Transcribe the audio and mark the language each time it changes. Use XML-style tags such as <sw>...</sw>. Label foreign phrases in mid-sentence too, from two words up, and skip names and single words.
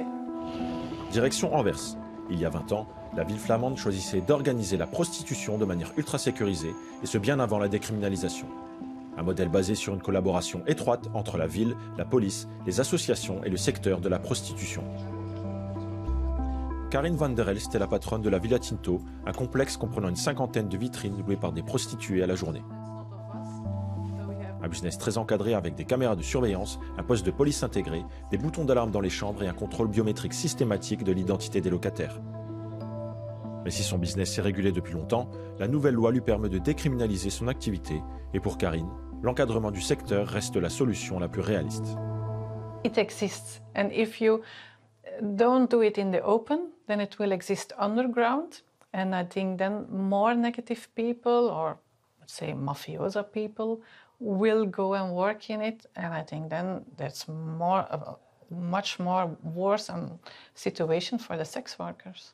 <fr>Direction Anvers. Il y a 20 ans, la ville flamande choisissait d'organiser la prostitution de manière ultra sécurisée, et ce bien avant la décriminalisation. Un modèle basé sur une collaboration étroite entre la ville, la police, les associations et le secteur de la prostitution. Karin van der Elst est la patronne de la Villa Tinto, un complexe comprenant une 50aine de vitrines louées par des prostituées à la journée. Un business très encadré avec des caméras de surveillance, un poste de police intégré, des boutons d'alarme dans les chambres et un contrôle biométrique systématique de l'identité des locataires. Mais si son business est régulé depuis longtemps, la nouvelle loi lui permet de décriminaliser son activité et pour Karin, l'encadrement du secteur reste la solution la plus réaliste.</fr> <en>It exists, and if you don't do it in the open, then it will exist underground, and I think then more negative people, or let's say mafiosa people, will go and work in it, and I think then that's much more worse situation for the sex workers.</en>